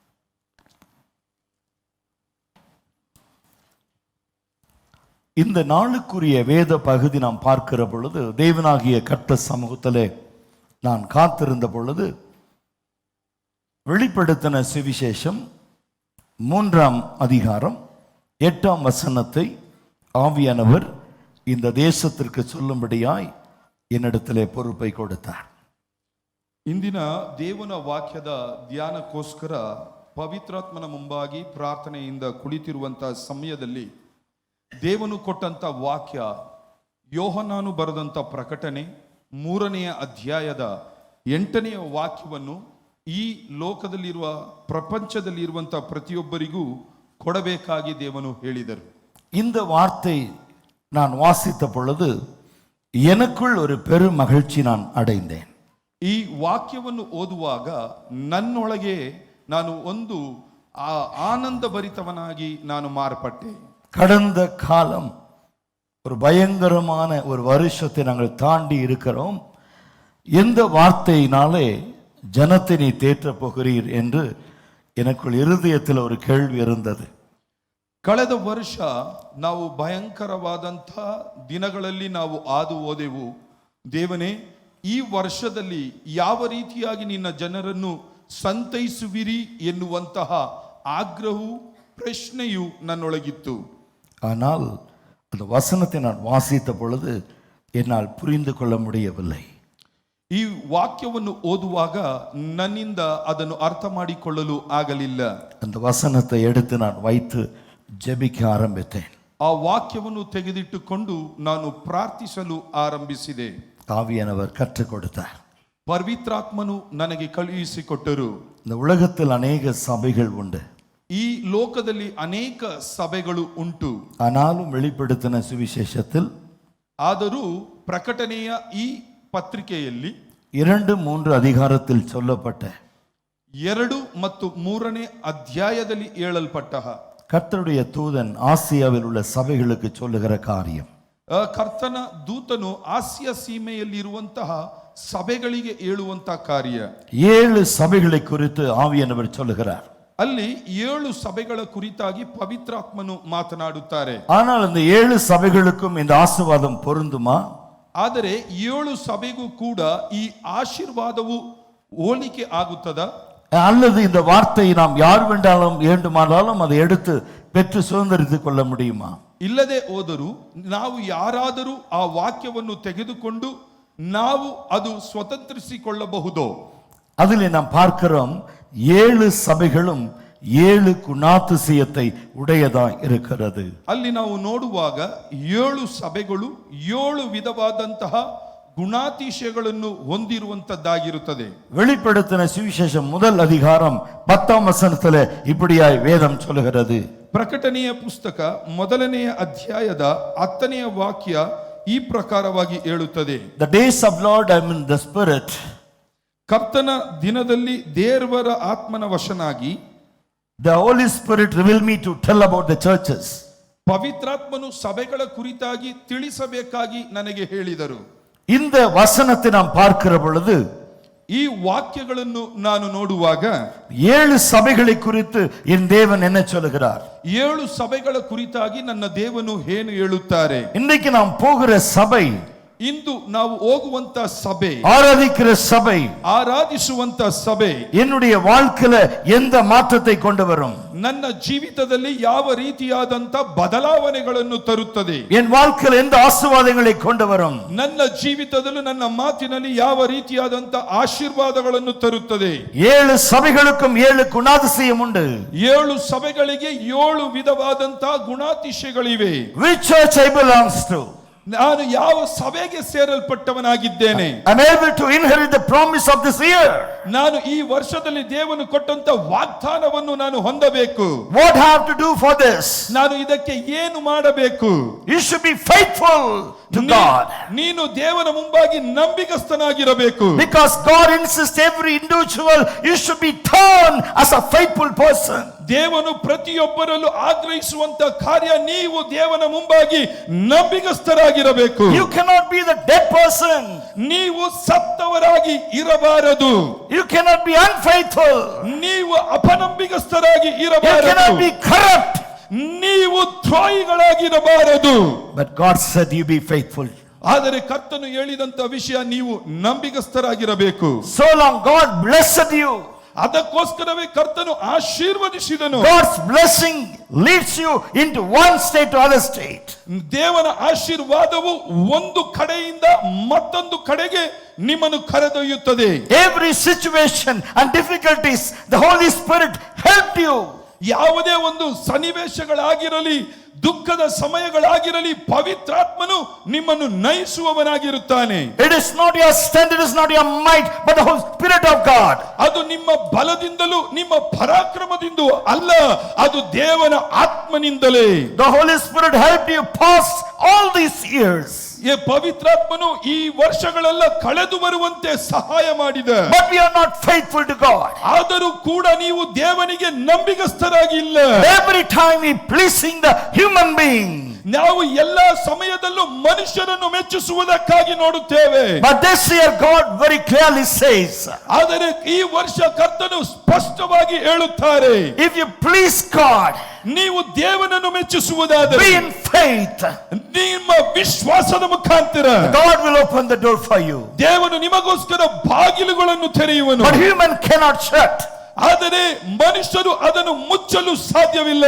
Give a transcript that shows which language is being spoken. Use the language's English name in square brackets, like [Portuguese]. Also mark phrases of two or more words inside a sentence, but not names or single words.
[Tamil] இந்த நாளுக்குரிய வேத பகுதி நாம் பார்க்கிற பொழுது, தேவனாகிய கர்த்தர் சமூகத்திலே நான் காத்திருந்த பொழுது வெளிப்படுத்தின சுவிசேஷம் 3ஆம் அதிகாரம் 8ஆம் வசனத்தை ஆவியானவர் இந்த தேசத்திற்கு சொல்லும்படியாய் என்னிடத்திலே பொறுப்பை கொடுத்தார். [Kannada] ಇಂದಿನ ದೇವನ ವಾಕ್ಯದ ಧ್ಯಾನಕ್ಕೋಸ್ಕರ ಪವಿತ್ರಾತ್ಮನ ಮುಂಬಾಗಿ ಪ್ರಾರ್ಥನೆಯಿಂದ ಕುಳಿತಿರುವಂತಹ ಸಮಯದಲ್ಲಿ ದೇವನು ಕೊಟ್ಟಂತ ವಾಕ್ಯ ಯೋಹನಾನು ಬರೆದಂತ ಪ್ರಕಟಣೆ 3ನೇ ಅಧ್ಯಾಯದ 8ನೇ ವಾಕ್ಯವನ್ನು ಈ ಲೋಕದಲ್ಲಿರುವ ಪ್ರಪಂಚದಲ್ಲಿರುವಂತಹ ಪ್ರತಿಯೊಬ್ಬರಿಗೂ ಕೊಡಬೇಕಾಗಿ ದೇವನು ಹೇಳಿದರು. [Tamil] இந்த வார்த்தை நான் வாசித்த பொழுது எனக்குள் ஒரு பெரும் மகிழ்ச்சி நான் அடைந்தேன். [Kannada] ಈ ವಾಕ್ಯವನ್ನು ಓದುವಾಗ ನನ್ನೊಳಗೆ ನಾನು ಒಂದು ಆನಂದ ಭರಿತವನಾಗಿ ನಾನು ಮಾರ್ಪಟ್ಟೆ. [Tamil] கடந்த காலம் ஒரு பயங்கரமான ஒரு வருஷத்தை நாங்கள் தாண்டி இருக்கிறோம். எந்த வார்த்தையினாலே ஜனத்தை நீ தேற்றப் போகிறீர் என்று எனக்குள் இருதயத்தில் ஒரு கேள்வி இருந்தது. [Kannada] ಕಳೆದ ವರ್ಷ ನಾವು ಭಯಂಕರವಾದಂಥ ದಿನಗಳಲ್ಲಿ ನಾವು ಹಾದು ಹೋದೆವು. ದೇವನೇ, ಈ ವರ್ಷದಲ್ಲಿ ಯಾವ ರೀತಿಯಾಗಿ ನಿನ್ನ ಜನರನ್ನು ಸಂತೈಸುವಿರಿ ಎನ್ನುವಂತಹ ಆಗ್ರಹವು ಪ್ರಶ್ನೆಯು ನನ್ನೊಳಗಿತ್ತು. [Tamil] ஆனால் அந்த வசனத்தை நான் வாசித்த பொழுது என்னால் புரிந்து கொள்ள முடியவில்லை. [Kannada] ಈ ವಾಕ್ಯವನ್ನು ಓದುವಾಗ ನನ್ನಿಂದ ಅದನ್ನು ಅರ್ಥ ಮಾಡಿಕೊಳ್ಳಲು ಆಗಲಿಲ್ಲ. [Tamil] அந்த வசனத்தை எடுத்து நான் வைத்து ஜெபிக்க ஆரம்பித்தேன். [Kannada] ಆ ವಾಕ್ಯವನ್ನು ತೆಗೆದಿಟ್ಟುಕೊಂಡು ನಾನು ಪ್ರಾರ್ಥಿಸಲು ಆರಂಭಿಸಿದೆ. [Tamil] ஆவியானவர் கற்றுக் கொடுத்தார். [Kannada] ಪವಿತ್ರಾತ್ಮನು ನನಗೆ ಕಳುಹಿಸಿಕೊಟ್ಟರು. [Tamil] இந்த உலகத்தில் அநேக சபைகள் உண்டு. [Kannada] ಈ ಲೋಕದಲ್ಲಿ ಅನೇಕ ಸಭೆಗಳು ಉಂಟು. [Tamil] ஆனாலும் வெளிப்படுத்தின சுவிசேஷத்தில் [Kannada] ಆದರೂ ಪ್ರಕಟಣೆಯ ಈ ಪತ್ರಿಕೆಯಲ್ಲಿ [Tamil] 2-3 அதிகாரத்தில் சொல்லப்பட்ட [Kannada] 2 ಮತ್ತು 3ನೇ ಅಧ್ಯಾಯದಲ್ಲಿ ಹೇಳಲ್ಪಟ್ಟ [Tamil] கர்த்தருடைய தூதன் ஆசியாவில் உள்ள சபைகளுக்கு சொல்லுகிற காரியம், [Kannada] ಕರ್ತನ ದೂತನು ಆಸಿಯಾ ಸೀಮೆಯಲ್ಲಿರುವಂತಹ ಸಭೆಗಳಿಗೆ ಹೇಳುವಂತಹ ಕಾರ್ಯ, [Tamil] 7 சபைகளை குறித்து ஆவியானவர் சொல்லுகிறார். [Kannada] ಅಲ್ಲಿ 7 ಸಭೆಗಳ ಕುರಿತಾಗಿ ಪವಿತ್ರಾತ್ಮನು ಮಾತನಾಡುತ್ತಾರೆ. [Tamil] ஆனால் இந்த 7 சபைகளுக்கும் இந்த ஆசீர்வாதம் பொருந்துமா? [Kannada] ಆದರೆ 7 ಸಭೆಗೂ ಕೂಡ ಈ ಆಶೀರ್ವಾದವು ಹೋಲಿಕೆ ಆಗುತ್ತದಾ? [Tamil] அல்லது இந்த வார்த்தையை நாம் யார் வேண்டுமானாலும் அதை எடுத்து பெற்று சுதந்திரித்துக் கொள்ள முடியுமா? [Kannada] ಇಲ್ಲದೆ ಹೋದರೂ ನಾವು ಯಾರಾದರೂ ಆ ವಾಕ್ಯವನ್ನು ತೆಗೆದುಕೊಂಡು ನಾವು ಅದು ಸ್ವತಂತ್ರಿಸಿಕೊಳ್ಳಬಹುದೋ? [Tamil] அதில் நாம் பார்க்கிறோம் 7 சபைகளும் 7 குணாதிசயத்தை உடையதா இருக்கிறது. [Kannada] ಅಲ್ಲಿ ನಾವು ನೋಡುವಾಗ 7 ಸಭೆಗಳು 7 ವಿಧವಾದಂತಹ ಗುಣಾತಿಶಯಗಳನ್ನು ಹೊಂದಿರುವಂತದ್ದಾಗಿರುತ್ತದೆ. [Tamil] வெளிப்படுத்தின சுவிசேஷம் 1 அதிகாரம் 10ஆம் வசனத்திலே இப்படியாய் வேதம் சொல்லுகிறது. [Kannada] ಪ್ರಕಟಣೆಯ ಪುಸ್ತಕ 1ನೇ ಅಧ್ಯಾಯದ 10ನೇ ವಾಕ್ಯ ಈ ಪ್ರಕಾರವಾಗಿ ಹೇಳುತ್ತದೆ. [English] The days of Lord, I am in the spirit. [Kannada] ಕರ್ತನ ದಿನದಲ್ಲಿ ದೇವರ ಆತ್ಮನ ವಶನಾಗಿ [English] The Holy Spirit revealed me to tell about the churches. [Kannada] ಪವಿತ್ರಾತ್ಮನು ಸಭೆಗಳ ಕುರಿತಾಗಿ ತಿಳಿಸಬೇಕಾಗಿ ನನಗೆ ಹೇಳಿದರು. [Tamil] இந்த வசனத்தை நாம் பார்க்கிற பொழுது [Kannada] ಈ ವಾಕ್ಯಗಳನ್ನು ನಾನು ನೋಡುವಾಗ [Tamil] 7 ಸಭೆகளை குறித்து என் தேவன் என்ன சொல்லுகிறார்? [Kannada] 7 ಸಭೆಗಳ ಕುರಿತಾಗಿ ನನ್ನ ದೇವನು ಏನು ಹೇಳುತ್ತಾರೆ? [Tamil] இன்னைக்கு நாம் போகிற சபை, [Kannada] ಇಂದು ನಾವು ಹೋಗುವಂತ ಸಭೆ, [Tamil] ஆராதிக்கிற சபை, [Kannada] ಆರಾಧಿಸುವಂತ ಸಭೆ [Tamil] என்னுடைய வாழ்க்கையில எந்த மாற்றத்தை கொண்டு வரும்? [Kannada] ನನ್ನ ಜೀವಿತದಲ್ಲಿ ಯಾವ ರೀತಿಯಾದಂತ ಬದಲಾವಣೆಗಳನ್ನು ತರುತ್ತದೆ? [Tamil] என் வாழ்க்கையில எந்த ஆசீர்வாதங்களை கொண்டு வரும்? [Kannada] ನನ್ನ ಜೀವಿತದಲ್ಲಿ ನನ್ನ ಮಾತಿನಲ್ಲಿ ಯಾವ ರೀತಿಯಾದಂತ ಆಶೀರ್ವಾದಗಳನ್ನು ತರುತ್ತದೆ? [Tamil] 7 சபைகளுக்கும் 7 குணாதிசயம் உண்டு. [Kannada] 7 ಸಭೆಗಳಿಗೆ 7 ವಿಧವಾದಂತ ಗುಣಾತಿಶಯಗಳಿವೆ. [English] Which church I belongs to? [Kannada] ನಾನು ಯಾವ ಸಭೆಗೆ ಸೇರಲ್ಪಟ್ಟವನಾಗಿದ್ದೇನೆ? [English] I'm able to inherit the promise of this year. [Kannada] ನಾನು ಈ ವರ್ಷದಲ್ಲಿ ದೇವನು ಕೊಟ್ಟಂತ ವಾಗ್ದಾನವನ್ನು ನಾನು ಹೊಂದಬೇಕು. [English] What I have to do for this? [Kannada] ನಾನು ಇದಕ್ಕೆ ಏನು ಮಾಡಬೇಕು? [English] You should be faithful to God. [Kannada] ನೀನು ದೇವರ ಮುಂಭಾಗಿ ನಂಬಿಗಸ್ತನಾಗಿರಬೇಕು. [English] Because God insists every individual you should be turned as a faithful person. [Kannada] ದೇವನು ಪ್ರತಿಯೊಬ್ಬರಲ್ಲೂ ಆಗ್ರಹಿಸುವಂತ ಕಾರ್ಯ ನೀವು ದೇವನ ಮುಂಭಾಗಿ ನಂಬಿಗಸ್ತರಾಗಿರಬೇಕು. [English] You cannot be the dead person. [Kannada] ನೀವು ಸತ್ತವರಾಗಿ ಇರಬಾರದು. [English] You cannot be unfaithful. [Kannada] ನೀವು ಅಪನಂಬಿಗಸ್ತರಾಗಿ [English] You [Kannada] ಇರಬಾರದು. [English] cannot be corrupt. [Kannada] ನೀವು ದ್ರೋಹಿಗಳಾಗಿರಬಾರದು. [English] But God said you be faithful. [Kannada] ಆದರೆ ಕರ್ತನು ಹೇಳಿದಂತ ವಿಷಯ ನೀವು ನಂಬಿಗಸ್ತರಾಗಿರಬೇಕು. [English] So long God blessed you. [Kannada] ಅದಕ್ಕೋಸ್ಕರವೇ ಕರ್ತನು ಆಶೀರ್ವದಿಸಿದನು. [English] God's blessing leads you into one state to other state. [Kannada] ದೇವನ ಆಶೀರ್ವಾದವು ಒಂದು ಕಡೆಯಿಂದ ಮತ್ತೊಂದು ಕಡೆಗೆ ನಿಮ್ಮನ್ನು ಕರೆದೊಯ್ಯುತ್ತದೆ. [English] Every situation and difficulties the Holy Spirit helped you. [Kannada] ಯಾವುದೇ ಒಂದು ಸನ್ನಿವೇಶಗಳಾಗಿರಲಿ, ದುಃಖದ ಸಮಯಗಳಾಗಿರಲಿ, ಪವಿತ್ರಾತ್ಮನು ನಿಮ್ಮನ್ನು ನಯಿಸುವವನಾಗಿರುತ್ತಾನೆ. [English] It is not your strength, it is not your might, but the Holy Spirit of God. [Kannada] ಅದು ನಿಮ್ಮ ಬಲದಿಂದಲೂ ನಿಮ್ಮ ಪರಾಕ್ರಮದಿಂದಲೂ ಅಲ್ಲ, ಅದು ದೇವನ ಆತ್ಮನಿಂದಲೇ. [English] The Holy Spirit helped you pass all these years. [Kannada] ಈ ಪವಿತ್ರಾತ್ಮನು ಈ ವರ್ಷಗಳೆಲ್ಲ ಕಳೆದು ಬರುವಂತೆ ಸಹಾಯ ಮಾಡಿದ. [English] But we are not faithful to God. [Kannada] ಆದರೂ ಕೂಡ ನೀವು ದೇವನಿಗೆ ನಂಬಿಗಸ್ತರಾಗಿಲ್ಲ. [English] Every time we pleasing the human being. [Kannada] ನಾವು ಎಲ್ಲಾ ಸಮಯದಲ್ಲೂ ಮನುಷ್ಯರನ್ನು ಮೆಚ್ಚಿಸುವುದಕ್ಕಾಗಿ ನೋಡುತ್ತೇವೆ. [English] But this year God very clearly says, [Kannada] ಆದರೆ ಈ ವರ್ಷ ಕರ್ತನು ಸ್ಪಷ್ಟವಾಗಿ ಹೇಳುತ್ತಾರೆ, [English] if you please God, [Kannada] ನೀವು ದೇವನನ್ನು ಮೆಚ್ಚಿಸುವುದಾದರೆ [English] be in faith, [Kannada] ನಿಮ್ಮ ವಿಶ್ವಾಸದ ಮುಖಾಂತರ [English] God will open the door for you. [Kannada] ದೇವನು ನಿಮಗೋಸ್ಕರ ಬಾಗಿಲುಗಳನ್ನು ತೆರೆಯುವನು. [English] But human cannot shut. [Kannada] ಆದರೆ ಮನುಷ್ಯರು ಅದನ್ನು ಮುಚ್ಚಲು ಸಾಧ್ಯವಿಲ್ಲ.